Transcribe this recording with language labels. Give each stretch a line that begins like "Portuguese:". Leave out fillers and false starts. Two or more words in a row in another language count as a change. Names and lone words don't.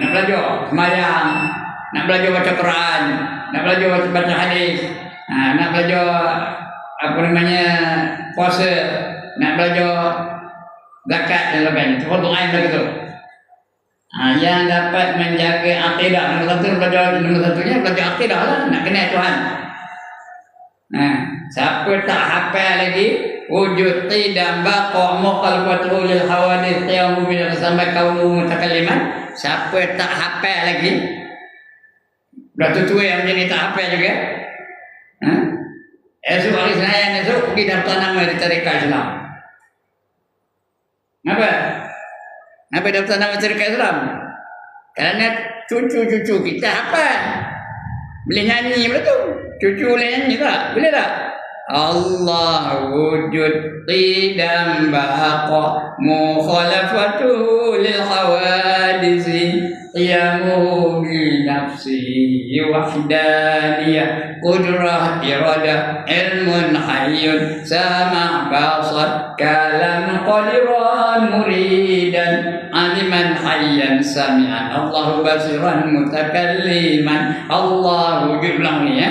Malay: Nak belajar sembahyang, nak belajar baca Quran, nak belajar baca hadis, nak belajar puasa, nak belajar zakat dan sebagainya. Fardu ain begitu. Yang dapat menjaga akidah, nombor satunya belajar akidah lah, nak kenal Tuhan. Siapa tak hafal lagi
Arabic: وجود قدم بقاء مخالفة للحوادث قيام بال
Malay: sampai kaum mutakalliman, siapa tak hafal lagi dah tua yang jadi tak hafal juga. Esok hari Senin esok pergi daftar nama di Tarekat Islam. Kenapa daftar nama Tarekat Islam? Kerana cucu-cucu kita hafal. Boleh nyanyi pula tu. Cucu boleh nyanyi tak? Boleh tak?
Arabic: الله وجود قدم بقاء مخالفة للحوادث قيام بنفسه وحدانية قدرة إرادة علم حي سمع بصر كلام قادرا مريدا عالما حيا سميعا الله بصيرا متكلما الله وجود
Malay: ulang ni ya.